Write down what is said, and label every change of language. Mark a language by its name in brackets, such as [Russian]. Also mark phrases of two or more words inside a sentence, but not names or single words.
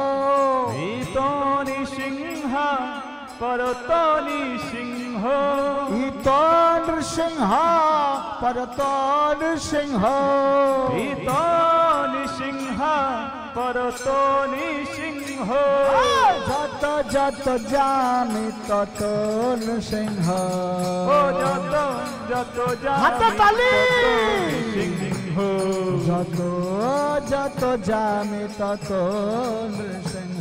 [Sanskrit] नृसिंह परतो नृसिंह नृसिंह परतो नृसिंह नृसिंह परतो नृसिंह যত যত জানি তত নৃসিংহ ও যত যত জানি [Bangla] হাতে তালি [Sanskrit] নৃসিংহ নৃসিংহ যত যত যামি তত নৃসিংহ